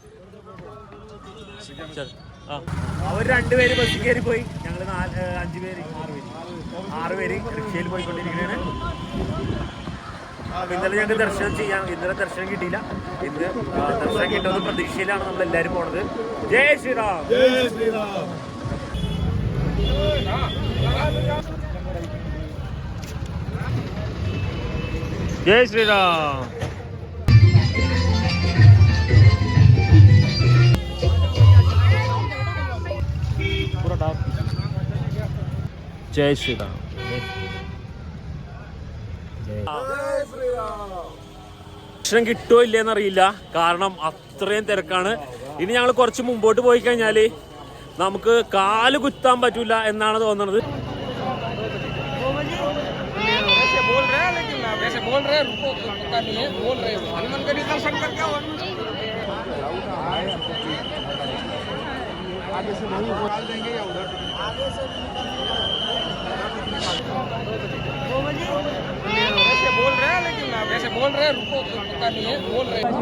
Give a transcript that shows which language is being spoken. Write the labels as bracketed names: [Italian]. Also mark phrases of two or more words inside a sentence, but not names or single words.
[Malayalam] അവർ 2 പേര് ബസ്സിൽ കയറി പോയി. ഞങ്ങൾ 5 പേര് 6 പേര് റിക്ഷയിൽ പോയിക്കൊണ്ടിരിക്കുകയാണ്. ഇന്നലെ ഞങ്ങൾക്ക് ദർശനം ചെയ്യാം, ഇന്നലെ ദർശനം കിട്ടിയില്ല. ഇന്ന് ദർശനം കിട്ടുന്ന പ്രതീക്ഷയിലാണ് നമ്മൾ എല്ലാവരും പോണത്. [Hindi] जय श्रीराम, जय श्रीराम. जय श्री राम. पूरा डाक. जय श्री राम. [Malayalam] ദർശനം കിട്ടുമോ ഇല്ലെന്നറിയില്ല, കാരണം അത്രയും തിരക്കാണ്. ഇനി ഞങ്ങൾ കുറച്ച് മുമ്പോട്ട് പോയി കഴിഞ്ഞാൽ നമുക്ക് കാല് കുത്താൻ പറ്റൂല എന്നാണ് തോന്നുന്നത്. [Hindi] बोल रहे रुको, पता नहीं है, बोल रहे हनुमान का दर्शन करके आगे से नहीं निकाल देंगे या उधर आगे से ऐसे बोल रहे हैं, लेकिन ऐसे बोल रहे रुको, पता नहीं है, बोल रहे